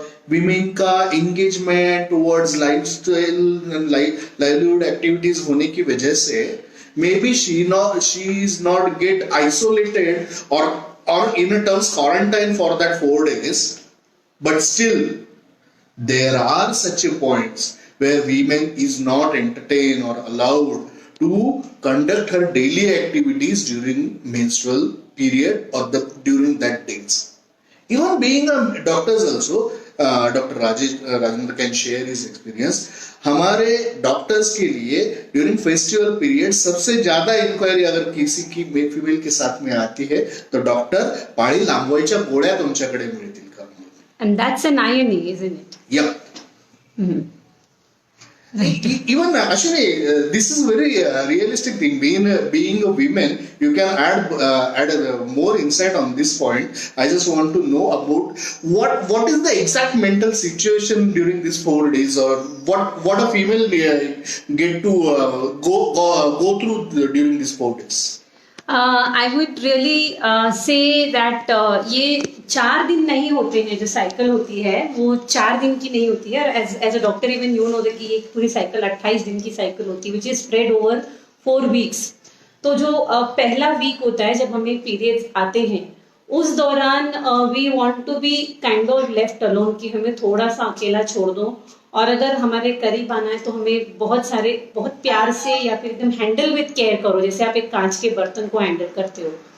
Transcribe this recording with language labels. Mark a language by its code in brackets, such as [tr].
[en] women का engagement towards lifestyle and livelihood activities [hi] होने की वजह से [en] Maybe she is not get isolated or in a terms quarantine for that 4 days, but still there are such a points where women is not entertained or allowed to conduct her daily activities during menstrual period or during that days. Even being a doctors also, Dr. Rajendra can share his experience. [hi] हमारे doctors के लिए during festival period सबसे ज्यादा inquiry अगर किसी की male female के साथ में आती है तो डॉक्टर [mr] पाळी लांबवायच्या गोळ्या तुमच्याकडे मिळतील का. [en] And that's an irony, isn't it? Yep. Even Ashwini, this is very realistic thing. Being a woman, you can add more insight on this point. I just want to know about what is the exact mental situation during these 4 days, or what a female get to go through during these 4 days. I would really say that [hi] ये 4 दिन नहीं होते हैं, जो cycle होती है वो 4 दिन की नहीं होती है. [en] as a doctor even you know that [hi] कि ये पूरी साइकिल 28 दिन की साइकिल होती है, [en] Which is spread over 4 weeks. [hi] तो जो पहला वीक होता है जब हमें पीरियड्स आते हैं, उस दौरान [en] we want to be kind of left alone, [hi] कि हमें थोड़ा सा अकेला छोड़ दो, और अगर हमारे करीब आना है तो हमें बहुत प्यार से या फिर एकदम [en] handle with care [hi] करो, जैसे आप एक कांच के बर्तन को हैंडल करते हो.